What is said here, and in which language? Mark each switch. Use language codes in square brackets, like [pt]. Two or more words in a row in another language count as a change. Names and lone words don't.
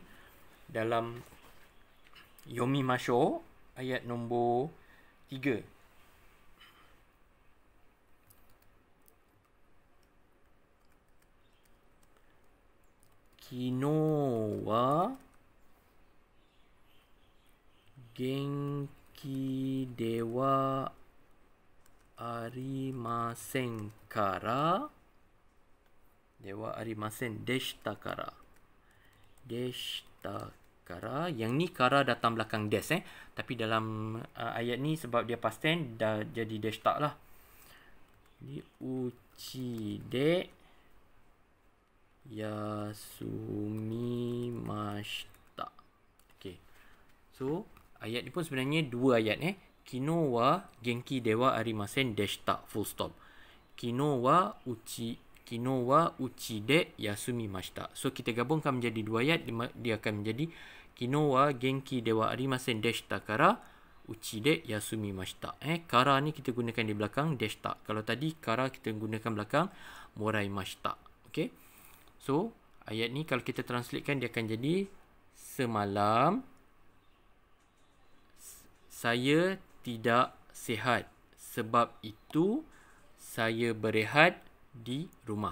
[ms] Dalam Yomi Masho, ayat nombor 3. [ja] 昨日は元気ではありませんから. ではありませんでしたから. でしたから. [ms] Yang ni kara datang belakang des tapi dalam ayat ni sebab dia [en] past tense [ms] dah jadi deshita lah. [ja] に家で休みました. [ms] Okay, so ayat ni pun sebenarnya dua ayat [ja] 昨日は元気ではありませんでした, [en] full stop. [ja] 昨日は家で休みました. [ms] So kita gabungkan menjadi dua ayat, dia akan menjadi [ja] 昨日は元気ではありませんでしたから家で休みました. [ms] Kara ni kita gunakan di belakang deshita. Kalau tadi kara kita gunakan belakang moraimashita. Okay, so ayat ni kalau kita translatekan dia akan jadi semalam saya tidak sihat, sebab itu saya berehat di rumah.